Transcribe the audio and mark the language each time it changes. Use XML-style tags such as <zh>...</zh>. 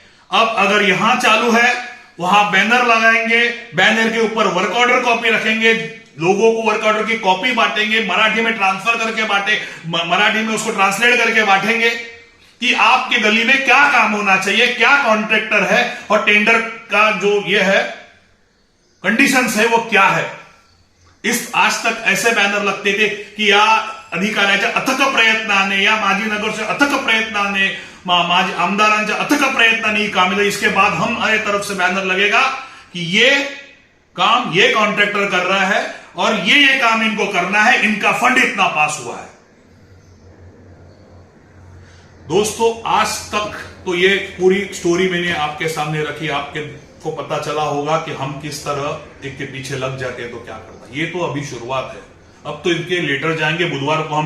<hi>अब अगर यहां चालू है वहां बैनर लगाएंगे, बैनर के ऊपर वर्क ऑर्डर कॉपी रखेंगे, लोगों को वर्क ऑर्डर की कॉपी बांटेंगे, मराठी में ट्रांसफर करके बांटे, मराठी में उसको ट्रांसलेट करके बांटेंगे कि आपके गली में क्या काम होना चाहिए, क्या कॉन्ट्रैक्टर है और टेंडर का जो ये है कंडीशंस है वो क्या है। इस आज तक ऐसे बैनर लगते थे की</hi> <mr>या अधिकाऱ्याच्या अथक प्रयत्नाने या माजी नगरचे अथक प्रयत्नाने, माझे आमदारांच्या अथक प्रयत्नाने ही काम।</mr> <hi>इसके बाद हमारे तरफ से बैनर लगेगा कि ये काम ये कॉन्ट्रैक्टर कर रहा है और ये काम इनको करना है, इनका फंड इतना पास हुआ है। दोस्तों आज तक तो ये पूरी स्टोरी मैंने आपके सामने रखी, आपके को पता चला होगा कि हम किस तरह एक के पीछे लग जाते हैं तो क्या करता है। ये तो अभी शुरुआत है, अब तो इनके लेटर जाएंगे बुधवार को।</hi>